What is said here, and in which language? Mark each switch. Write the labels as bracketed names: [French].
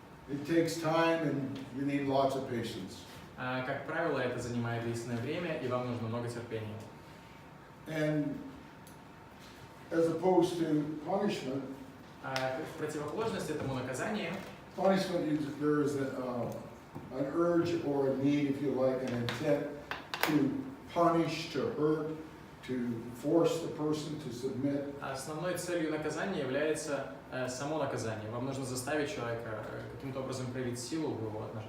[English] It takes time and you need lots of patience. [Russian] Как правило, это занимает длительное время, и вам нужно много терпения. [English] And as opposed to punishment, [Russian] В противоположность этому наказанию, [English] punishment, there is an urge or a need, if you like, an intent to punish, to hurt, to force the person to submit. [Russian] основной целью наказания является само наказание. Вам нужно заставить человека каким-то образом проявить силу в его